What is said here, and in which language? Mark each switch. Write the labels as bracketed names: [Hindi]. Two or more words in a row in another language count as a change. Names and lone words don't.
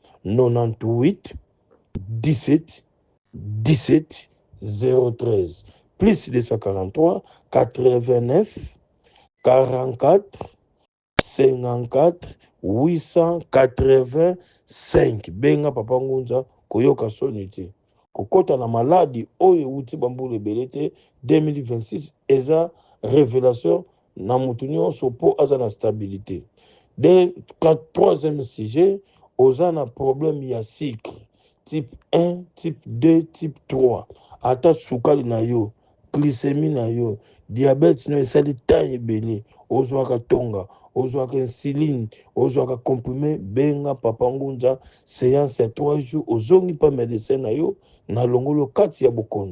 [Lingala] 98 17 17 013 plus 243 89 44 54 885 benga Papa Ngunza koyoka soni te kokota na maladi oyo uti bambula ebele te 2026 eza révélation na mutu nyonso po aza na stabilité. [French] De troisième sujet, [Lingala] oza na [French] problème ya cycle type 1, type 2, type 3. [Lingala] Ata sukali na yo, glycémie na yo, diabète no esali temps ebele, ozwaka tonga, ozwaka insuline, ozwaka comprimé, benga Papa Ngunza, séance ya 3 jours, ozongi pa médecin na yo, na longolo kati ya bokono.